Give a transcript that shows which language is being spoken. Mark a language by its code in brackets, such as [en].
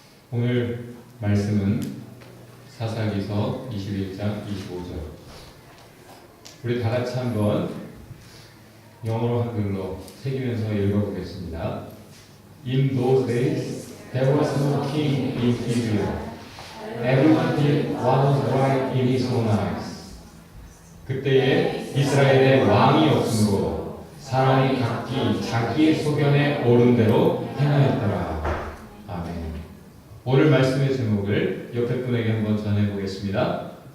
[ko] 오늘 말씀은 사사기서 21장 25절. 우리 다 같이 한번 영어로 한글로 새기면서 읽어보겠습니다. [en] In those days there was no king in Israel. Everyone did what was right in his own eyes. [ko] 그때에 이스라엘에 왕이 없으므로 사람이 각기 자기의 소견에 옳은 대로 행하였더라. 아멘. 오늘 말씀의 제목을 옆에 분에게 한번 전해보겠습니다.